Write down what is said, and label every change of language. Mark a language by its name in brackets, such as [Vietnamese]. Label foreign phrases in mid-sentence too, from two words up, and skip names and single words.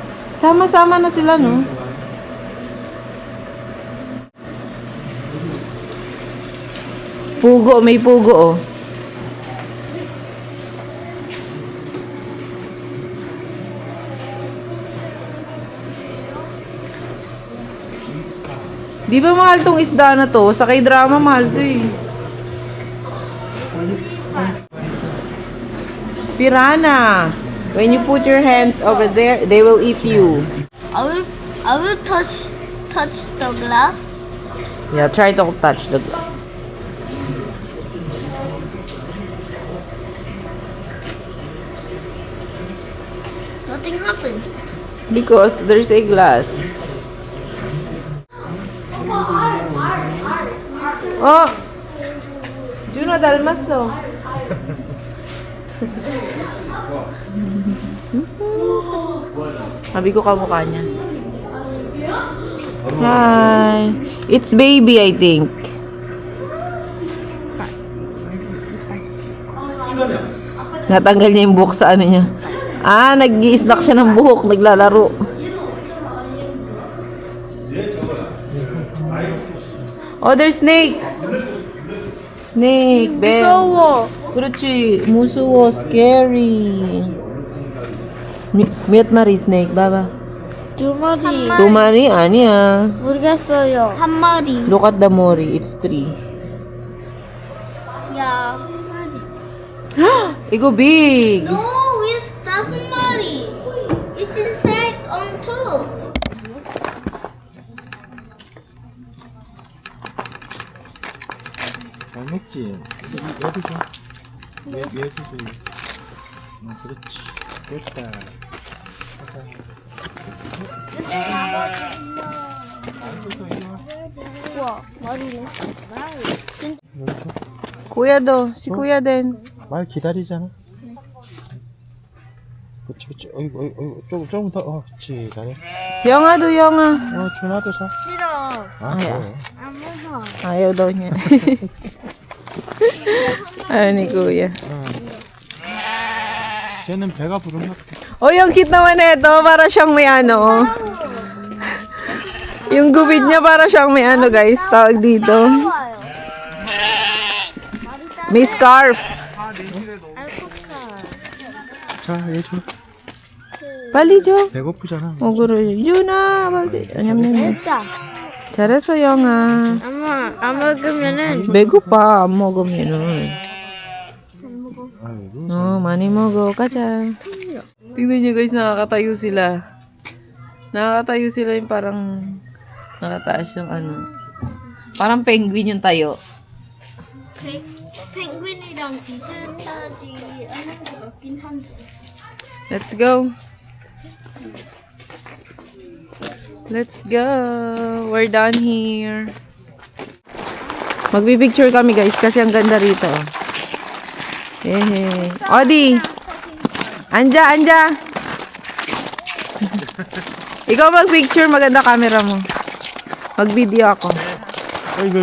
[Filipino] Sama-sama na sila, no? Pugo, may pugo, oh. Di ba mahal tong isda na to? Sa K-drama, mahal to eh. Piranha. [English] When you put your hands over there, they will eat you. I will touch the glass. Yeah, try to touch the glass. Nothing happens. Because there's a glass. Oh! [Filipino] Juno, dalmas no. Sabi ko kamukha niya. [English] Hi. It's baby, I think. [Filipino] Natanggal niya yung buhok sa ano niya. Ah, nag-i-snack siya ng buhok. Naglalaro. [English] Oh, there's snake. Snake, Ben. [Korean] 무서워. 그렇지. 무서워. Scary. 몇 마리 snake, 봐봐. 두 마리. 두 마리? 아니야. 모르겠어요. 한 마리. [English] Look at the mori. It's 3. [Korean] 야. 이거 big. [English] No, it's [Korean] 다섯 마리. [English] It's inside on two. [Korean] 잘 먹지? 얘도 줘. 얘도 줘. 그렇지. 됐다. 가자. 앉아서 이리 와. 우와, 머리는. 여기 줘. [Filipino] Kuya si kuya din. [Korean] 말 기다리잖아. 그렇지, 그렇지. 어이구, 조금 더. 그렇지, 잘해. Yonga do, Yonga. 준아도 사. 싫어. 아, 그래. 안 무서워. [Filipino] Ayaw daw niya. Ayaw ni kuya. [Korean] 쟤는 배가 부른가? [Filipino] Oh, yung cute naman ito. Para siyang may ano. Yung gubid niya para siyang may ano, guys. Tawag dito. [Korean] 좋아요. [Filipino] May scarf. [Korean] 자, 얘 줘. 빨리 줘. 배고프잖아. 먹으러. 유나. 빨리. 아니면. 됐다. 잘했어, 영아. 엄마, 안 먹으면은 배고파. 안 먹으면은. 아이고. 많이 먹어. 가자. [Filipino] Tingnan nyo guys, nakakatayo sila. Nakakatayo sila yung parang nakataas yung ano. Parang penguin yung tayo. [Korean] 펭귄이랑 비슷하지 않은 것 같긴 한데. [English] Let's go. Let's go. We're done here. [Filipino] Magpipicture kami guys kasi ang ganda rito. Hehe. Odi. Anja. Ikaw magpicture, maganda camera mo. Mag-video ako. [Korean] 이거.